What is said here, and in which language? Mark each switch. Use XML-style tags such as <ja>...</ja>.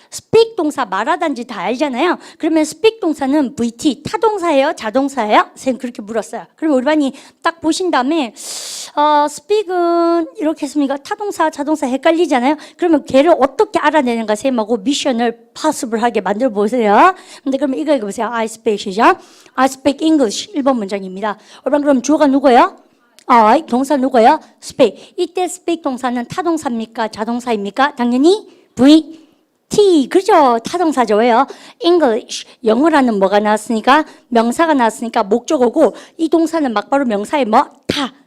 <ko>speak 동사 말하다인지 다 알잖아요. 그러면 speak 동사는 VT 타동사예요? 자동사예요? 쌤 그렇게 물었어요. 그럼 우리 반이 딱 보신 다음에 speak은 이렇게 했습니까? 타동사, 자동사 헷갈리잖아요. 그러면 걔를 어떻게 알아내는가 쌤하고 미션을 possible하게 만들어 보세요. 근데 그러면 이거 읽어보세요. I speak이죠.</ko> <en>I speak English</en> <ko>1번 문장입니다. 우리 반 그럼 주어가 누구예요? I, 동사 누구예요? speak. 이때 speak 동사는 타동사입니까? 자동사입니까? 당연히 VT. 그렇죠. 타동사죠. 왜요? English. 영어라는 뭐가 나왔으니까? 명사가 나왔으니까 목적어고 이 동사는 막바로 명사에 뭐? 타.</ko>